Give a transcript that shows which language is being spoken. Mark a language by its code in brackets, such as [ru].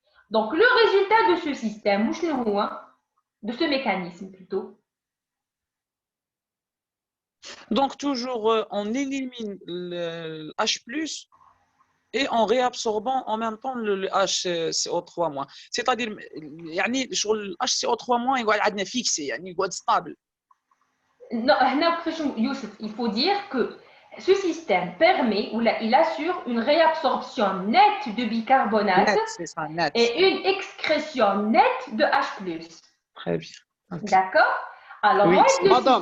[fr] Donc, le résultat de ce système, de ce mécanisme plutôt. Donc, toujours, on élimine le H+, et en réabsorbant en même temps le HCO3-. C'est-à-dire, [ar] يعني شغل ال HCO3- يقعد عندنا fixé, يعني يقعد stable. [fr] Non, Youssef, il faut dire que ce système permet, ou il assure une réabsorption nette de bicarbonate Net, c'est ça, net. et une excrétion nette de H+. Très bien. Okay. D'accord? Alors, Oui, madame.